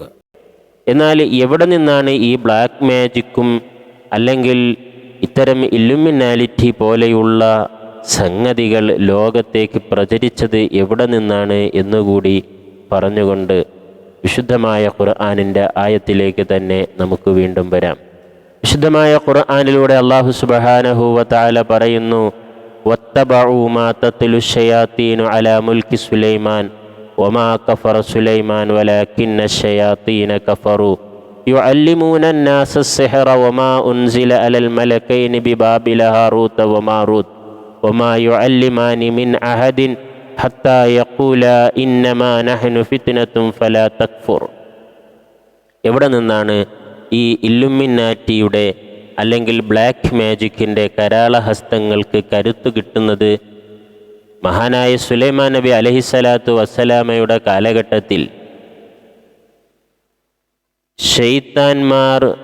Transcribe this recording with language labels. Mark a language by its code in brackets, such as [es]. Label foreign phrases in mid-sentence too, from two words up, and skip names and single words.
[ml] എന്നാൽ എവിടെ നിന്നാണ് ഈ [en] black magic [ml] അല്ലെങ്കിൽ ഇത്തരം ഇല്ലുമിനാലിറ്റി പോലെയുള്ള സംഗതികൾ ലോകത്തേക്ക് പ്രചരിച്ചത് എവിടെ നിന്നാണ് എന്നുകൂടി പറഞ്ഞുകൊണ്ട് വിശുദ്ധമായ ഖുർആനിൻ്റെ ആയത്തിലേക്ക് തന്നെ നമുക്ക് വീണ്ടും വരാം. വിശുദ്ധമായ ഖുർആനിലൂടെ [ar] الله سبحانه وتعالى പറയുന്നു, واتبعوا ما تتلو الشياطين على ملك سليمان وما كفر سليمان ولكن الشياطين كفروا يعلمون الناس السحر وما أنزل على الملكين ببابل هاروت وماروت وما يعلمان من أحد حتى يقولا إنما نحن فتنة فلا تكفر. [ml] എവിടെ നിന്നാണ് ഈ ഇല്ലുമിനാറ്റിയുടെ അല്ലെങ്കിൽ [en] black magic [ml] കരാളഹസ്തങ്ങൾക്ക് കരുത്തു കിട്ടുന്നത്? മഹാനായ സുലൈമാൻ നബി [ar] عليه الصلاة والسلام [ml] കാലഘട്ടത്തിൽ ശൈത്താന്മാർ